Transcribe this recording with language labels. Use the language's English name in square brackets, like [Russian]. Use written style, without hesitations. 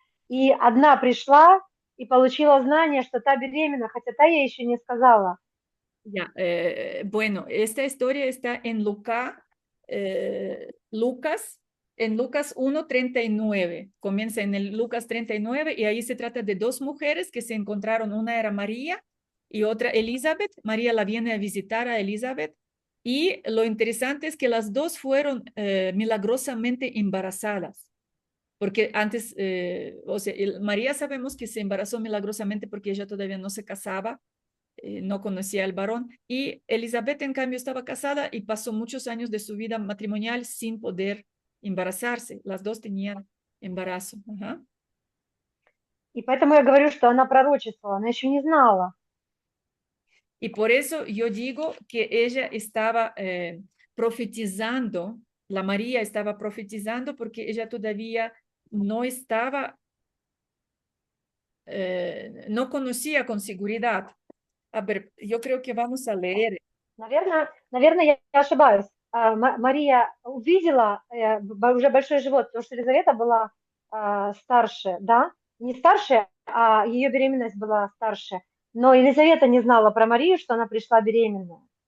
[Russian] И одна пришла и получила знание, что та беременна, хотя та ей еще не сказала. [Spanish] Ya, bueno, esta historia está en Lucas 1:39. Comienza en el Lucas 39 y ahí se trata de dos mujeres que se encontraron. Una era María y otra Elizabeth. María la viene a visitar a Elizabeth y lo interesante es que las dos fueron milagrosamente embarazadas. Porque antes, o sea, María sabemos que se embarazó milagrosamente porque ella todavía no se casaba, no conocía al varón. Y Elizabeth, en cambio, estaba casada y pasó muchos años de su vida matrimonial sin poder embarazarse. Las dos tenían embarazo. Ajá. [Russian] И поэтому я говорю, что она пророчествовала, она еще не знала. [Spanish] Y por eso yo digo que ella estaba profetizando, la María estaba profetizando porque ella todavía no estaba, no conocía con seguridad. A ver, yo creo que vamos a leer. [Russian] Наверное, я ошибаюсь. Мария увидела уже большой живот, потому что Елизавета была старше, да? Не старше, а ее беременность была старше. Но Елизавета не знала про Марию, что она пришла беременная.